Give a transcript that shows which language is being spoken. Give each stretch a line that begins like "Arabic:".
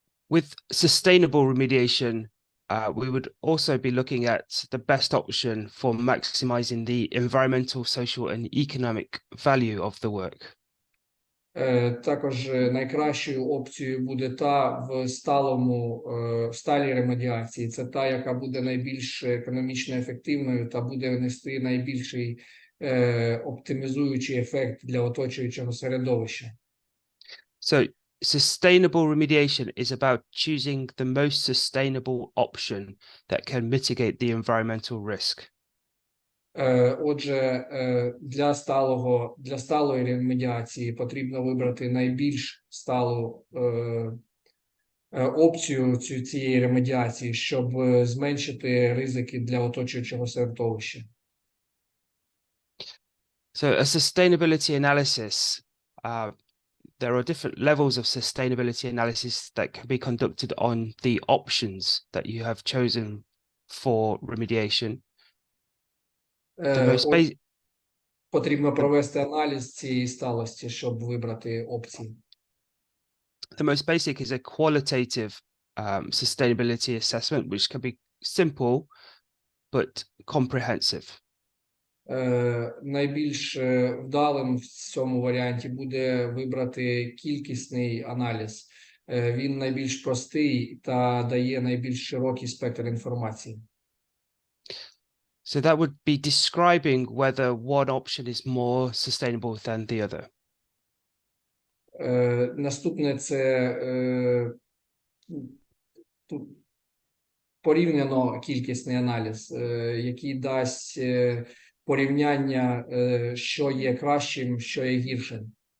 English: With sustainable remediation, we would also be looking at the best option for maximizing the environmental, social, and economic value of the work.
Ukrainian: Також найкращою опцією буде та в сталій ремедіації. Це та, яка буде найбільш економічно ефективною та буде нести найбільший оптимізуючий ефект для оточуючого середовища.
English: So sustainable remediation is about choosing the most sustainable option that can mitigate the environmental risk.
Ukrainian: Отже, для сталої ремедіації потрібно вибрати найбільш сталу опцію цієї ремедіації, щоб зменшити ризики для оточуючого середовища.
English: So a sustainability analysis, there are different levels of sustainability analysis that can be conducted on the options that you have chosen for remediation.
Ukrainian: Потрібно провести аналіз цієї сталості, щоб вибрати опції.
English: The most basic is a qualitative sustainability assessment, which can be simple but comprehensive.
Ukrainian: Найбільш вдалим в цьому варіанті буде вибрати кількісний аналіз. Він найбільш простий та дає найбільш широкий спектр інформації.
English: So that would be describing whether one option is more sustainable than the other.
Ukrainian: Наступне це порівняно кількісний аналіз, який дасть порівняння, що є кращим, що є гіршим.